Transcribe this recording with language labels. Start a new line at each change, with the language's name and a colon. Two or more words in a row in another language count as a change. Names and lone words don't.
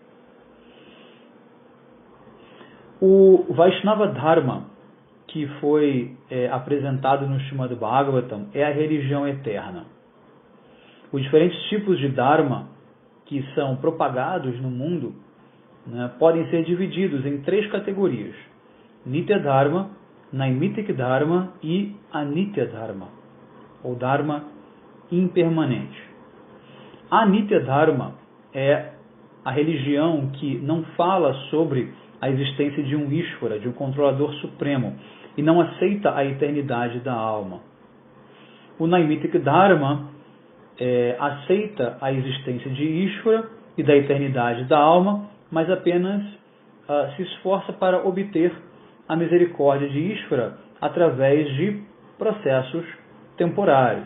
Portuguese: O
Sanskrit: Vaishnava Dharma,
Portuguese: que foi apresentado no Srimad Bhagavatam, é a religião eterna. Os diferentes tipos de Dharma que são propagados no mundo, né, podem ser divididos em 3 categorias:
Sanskrit: Nitya Dharma, Naimitic Dharma
Portuguese: e
Sanskrit: Anitya Dharma,
Portuguese: ou Dharma impermanente. A
Sanskrit: Nitya Dharma
Portuguese: é a religião que não fala sobre a existência de um Ishvara, de um controlador supremo, e não aceita a eternidade da alma. O
Sanskrit: Naimitic Dharma
Portuguese: aceita a existência de Ishvara e da eternidade da alma, mas apenas se esforça para obter a misericórdia de Ishvara através de processos temporários.